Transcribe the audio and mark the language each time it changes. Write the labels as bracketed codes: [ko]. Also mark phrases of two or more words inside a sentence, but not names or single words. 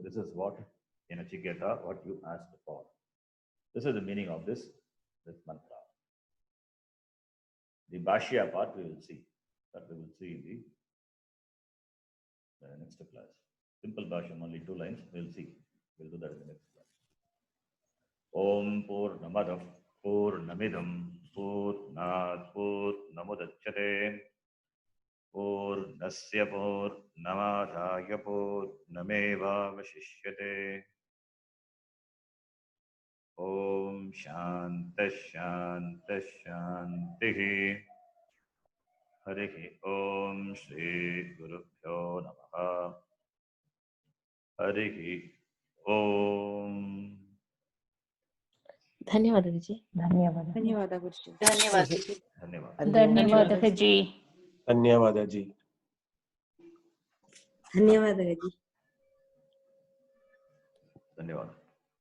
[en] This is what in Nachiketa, what you asked for. This is the meaning of this mantra. The Bhashya part we will see. That we will see in the next class. Simple Bhashyam, only 2 lines. We will see. We'll do that in the next class. [sa] ओम् पूर्णमदः पूर्णमिदं पूर्णात् पूर्णमुदच्यते पूर्णस्य पूर्णमादाय पूर्णमेव वशिष्यते. ओम् शान्तिः शान्तिः शान्तिः. हरिः ओम् श्री गुरुभ्यो नमः. हरिः ओम्. [kn] ಧನ್ಯವಾದ ಗುರುಜಿ. ಧನ್ಯವಾದ ಗುರುಜಿ. ಧನ್ಯವಾದ. ಧನ್ಯವಾದ ಜಿ. ಧನ್ಯವಾದ ಜಿ. ಧನ್ಯವಾದ ಗುರುಜಿ. ಧನ್ಯವಾದ.